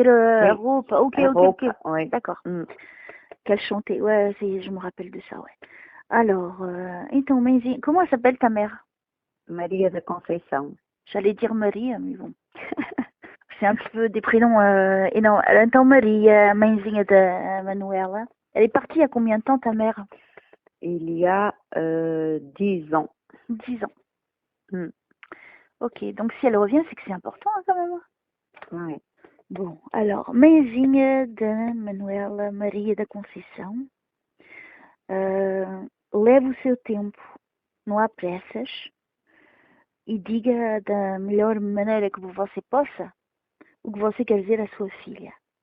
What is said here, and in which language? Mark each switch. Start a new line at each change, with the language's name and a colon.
French: Oui. robe. Ok. Oui. D'accord. Qu'elle chantait. Ouais, je me rappelle de ça, ouais. Alors, comment elle s'appelle ta mère? Maria de Conceição. J'allais dire Marie, mais bon. C'est un petit peu des prénoms énormes.
Portuguese: Então, Marie, mãezinha de Manuela.
French: Elle est partie il y a combien de temps, ta mère? Il y a 10 ans. 10 ans. Mm. Ok, donc si elle revient, c'est que c'est important hein, quand même. Ouais.
Portuguese: Bom,
French: alors,
Portuguese: mãezinha da Manuela Maria da Conceição, leve o seu tempo, não há pressas, e diga da melhor maneira que você possa o que você quer dizer à sua filha.